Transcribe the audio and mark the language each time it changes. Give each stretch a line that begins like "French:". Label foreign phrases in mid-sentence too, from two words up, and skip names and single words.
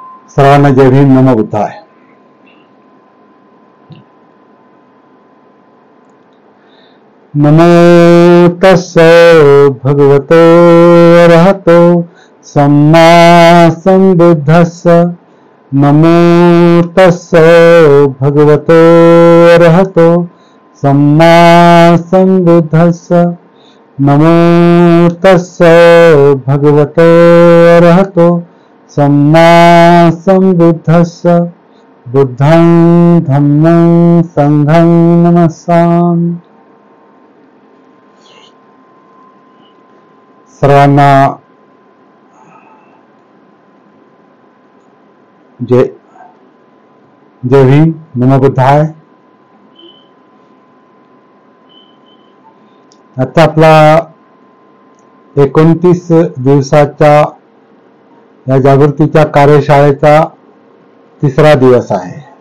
Marathi: सर्वांना जय भीम,
Pali: नमो बुद्धाय. नमो तस्स भगवतो अरहतो सम्मा संबुद्धस्स. नमो तस्स भगवतो अरहतो सम्मा संबुद्धस्स. नमो तस्स भगवतो अरहतो सम्मा संबुद्धस्स. बुद्धं धम्मं संघं नमस्सामि.
Marathi: सर्वांना जय भीम,
Pali: नमो बुद्धाय.
Marathi: आता आपला 29 दिवसाच्या या जागृतीच्या कार्यशाळेचा तिसरा दिवस आहे.